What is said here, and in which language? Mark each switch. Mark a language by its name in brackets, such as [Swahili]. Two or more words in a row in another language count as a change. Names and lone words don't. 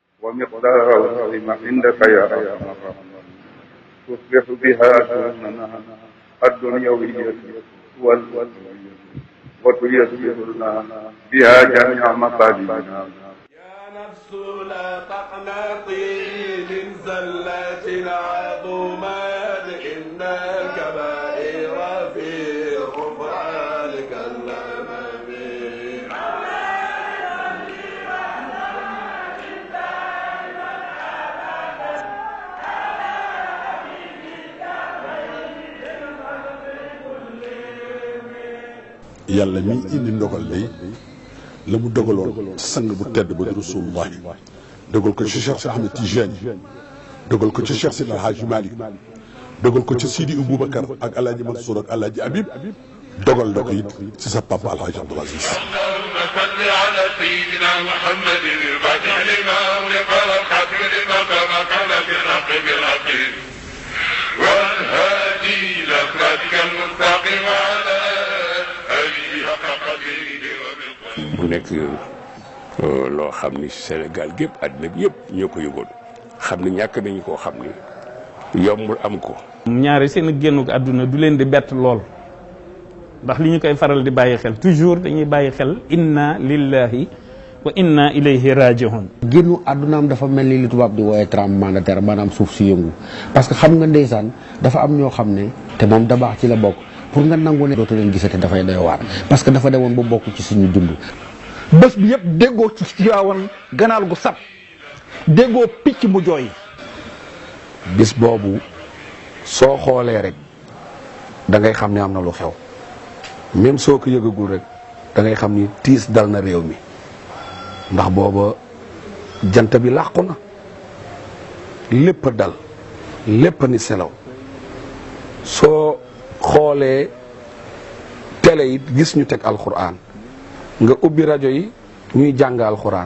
[Arabic] ومقداره العظيم عندك يا أرحم الراحمين تصبح بها شؤوننا الدنيوية والأخروية وتيسر لنا بها جميع مطالبنا. يا نفس لا تقنطي من زلات العظمات إن الكبائر في غفرانك اللمم. [Wolof] yàlla mi indi ndogal day la mu dogaloon ci sang bu tedd ba di Rasulullah dogal ko ci Cheikh Ahmed Tijani dogal ko ci Cheikh Sidi El Hadji Malick dogal ko ci Sidi Aboubacar ak El Hadji Mansour ak El Hadji Habib dogal na ko it ci sa papa El Hadji Abdoul Aziz. [Arabic] صل على سيدنا محمد الفاتح لما أغلق والخاتم لما سبق بالحق بالحق والهادي إلى صراطك المستقيم وعلى آله حق قدره ومقداره. [Wolof] mu nekk loo xam ni Sénégal gépp àddina bi yëpp ñoo ko yëgoon xam ni ñàkk nañu koo xam ni yombul am ko. ñaari seen génnuk àdduna du leen di bett lool ndax li ñu koy faral di bàyyi xel toujours dañuy bàyyi xel [Arabic] إنا لله وإنا إليه راجعون. [Wolof] génnu àddunaam dafa mel ni li tubaab di wooye [French] tremblement de terre [Wolof] maanaam suuf si yëngu [French] parce que [Wolof] xam nga ndeysaan dafa am ñoo xam ne te moom da baax ci la bokk pour nga nangu ne dootu leen gisate dafay doy waar [French] parce que [Wolof] dafa demoon ba bokk ci suñu dund. bés bi yëpp déggoo ci Tiwaawan ganaar gu sab déggoo picc mu jooy. bis boobu soo xoolee rek da ngay xam ne am na lu xew même soo ko yëgagul rek da ngay xam ni tiis dal na réew mi ndax booba jant bi làqu na lépp dal lépp ni selaw soo xoolee télé yi gis ñu teg alxuraan nga ubbi rajo yi ñuy jàng alxuraan.